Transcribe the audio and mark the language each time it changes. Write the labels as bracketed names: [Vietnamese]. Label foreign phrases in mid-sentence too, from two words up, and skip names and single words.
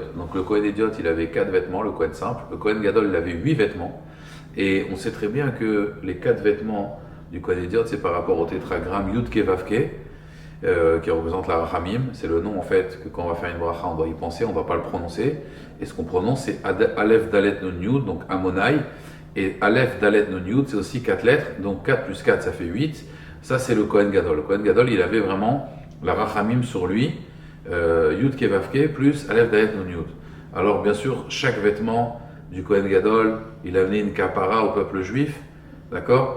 [French] Donc le [Hebrew] Kohen Idiot [French] il avait 4 vêtements, le Kohen simple, le [Hebrew] Kohen Gadol [French] il avait 8 vêtements, et on sait très bien que les 4 vêtements du [Hebrew] Kohen Idiot [French] c'est par rapport au tétragramme [Hebrew] Yud Ke Vav Ke, [French] qui représente la Rachamim. C'est le nom en fait que quand on va faire une bracha on doit y penser, on ne va pas le prononcer, et ce qu'on prononce c'est [Hebrew] Aleph Dalet Nun Yud, [French] donc Amonai, et [Hebrew] Aleph Dalet Nun Yud [French] c'est aussi 4 lettres, donc 4 plus 4 ça fait 8. Ça c'est le [Hebrew] Kohen Gadol. [French] Le [Hebrew] Kohen Gadol [French] il avait vraiment la Rachamim sur lui, [Hebrew] Yud Ke Vav Ke [French] plus [Hebrew] Aleph Dalet Nun Yud. [French] Alors bien sûr chaque vêtement du [Hebrew] Kohen Gadol [French] il amenait une kapara au peuple juif, d'accord.